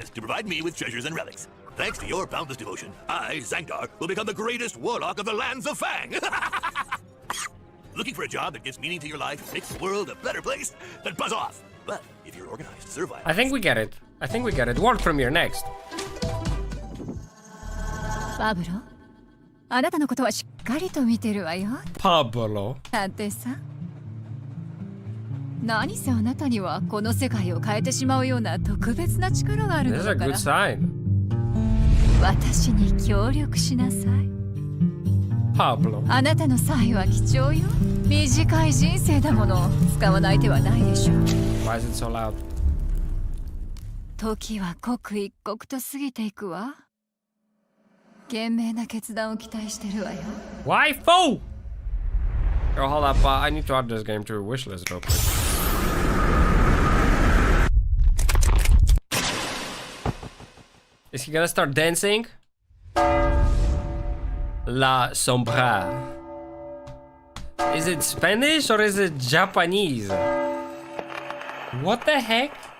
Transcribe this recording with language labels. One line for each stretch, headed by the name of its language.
English: To provide me with treasures and relics. Thanks to your boundless devotion, I, Zangdar, will become the greatest warlock of the lands of Fang. Looking for a job that gives meaning to your life and makes the world a better place? Then buzz off. But if you're organized, survive. I think we get it. World premiere next.
Japanese: パブロ、あなたのことはしっかりと見てるわよ。パブロ。探偵さん。何せあなたにはこの世界を変えてしまうような特別な力があるのだから。
English: This is a good sign.
Japanese: 私に協力しなさい。パブロ。あなたの才は貴重よ。短い人生だもの。使わない手はないでしょう。
English: Why is it so loud?
Japanese: 時は刻一刻と過ぎていくわ。賢明な決断を期待してるわよ。
English: Waifu! Yo, hold up, I need to add this game to a wishlist real quick. Is he gonna start dancing? La Sombra. Is it Spanish or is it Japanese? What the heck?